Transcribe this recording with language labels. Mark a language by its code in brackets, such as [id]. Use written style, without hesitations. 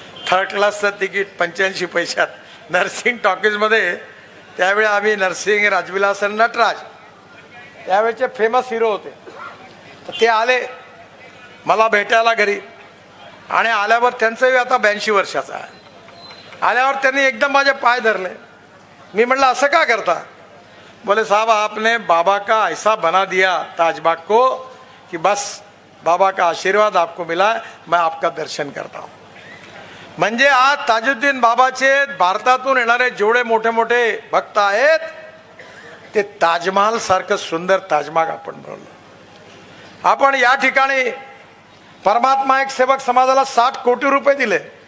[mr] 3rd क्लासचं ticket 85 पैशात. नरसिंग टॉकीजमध्ये त्यावेळी आम्ही नरसिंग, राजविलास आणि नटराज त्यावेळेचे फेमस हिरो होते. तर ते आले मला भेटायला घरी आणि आल्यावर त्यांचंही आता 82 वर्षाचा आहे. आल्यावर त्यांनी एकदम माझे पाय धरले. मी म्हटलं असं का करता? [hi] बोले साहब आपने बाबा का ऐसा बना दिया ताजबाग को कि बस बाबा का आशीर्वाद आपको मिला, मैं आपका दर्शन करता हूँ. [mr] म्हणजे आज ताजुद्दीन बाबाचे भारतातून येणारे जेवढे मोठे मोठे भक्त आहेत ते ताजमहाल सारखं सुंदर ताजबाग आपण बनवलं. आपण या ठिकाणी परमात्मा एक सेवक समाजाला 60 कोटी रुपये दिले.